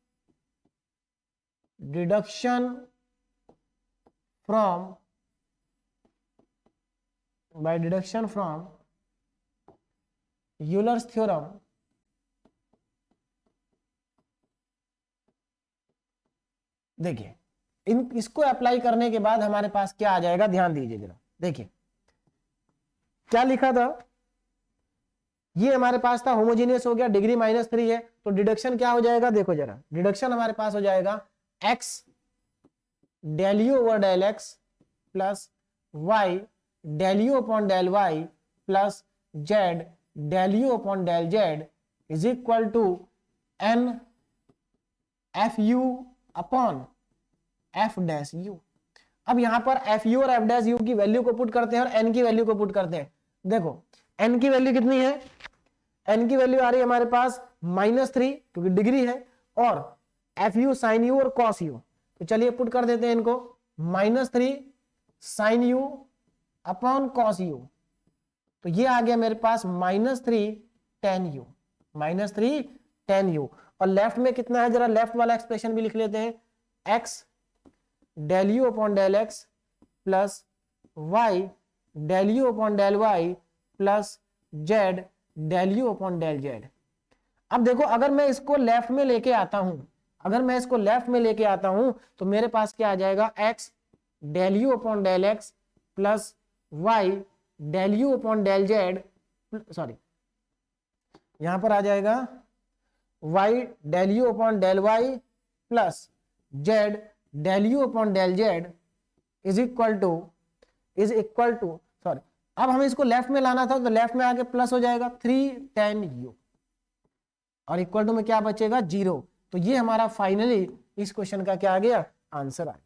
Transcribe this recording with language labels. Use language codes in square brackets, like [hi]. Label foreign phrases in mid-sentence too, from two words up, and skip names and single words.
[en] deduction from Euler's theorem, [hi] देखिए इसको अप्लाई करने के बाद हमारे पास क्या आ जाएगा, ध्यान दीजिए जरा, देखिए क्या लिखा था, ये हमारे पास था होमोजीनियस हो गया, डिग्री -3 है, तो डिडक्शन क्या हो जाएगा, देखो जरा डिडक्शन हमारे पास हो जाएगा [en] x del u over del x plus y del u upon del y plus z del u upon del z is equal to n fu upon f dash u. [hi] अब यहां पर fu और [en] f dash u [hi] की वैल्यू को पुट करते हैं और n की वैल्यू को पुट करते हैं। देखो n की वैल्यू कितनी है, n की वैल्यू आ रही है हमारे पास -3 क्योंकि डिग्री है, और fu sin u और cos u, तो चलिए पुट कर देते हैं इनको, [en] -3 sin u upon cos u, [hi] तो ये आ गया मेरे पास -3 tan u, और लेफ्ट में कितना है, जरा लेफ्ट वाला एक्सप्रेशन भी लिख लेते हैं, [en] x del u upon del x plus y del u upon del y plus z del u upon del z. [hi] अब देखो अगर मैं इसको लेफ्ट में लेके आता हूं, तो मेरे पास क्या आ जाएगा, [en] x del u upon del x plus y del u upon del z, [hi] सॉरी यहां पर आ जाएगा [en] y del u upon del y plus z del u upon del z is equal to sorry, [hi] अब हमें इसको लेफ्ट में लाना था, तो लेफ्ट में आके प्लस हो जाएगा [en] 3 tan u, [hi] और [en] equal to [hi] में क्या बचेगा, 0। तो ये हमारा फाइनली इस क्वेश्चन का क्या आ गया, आंसर आ गया।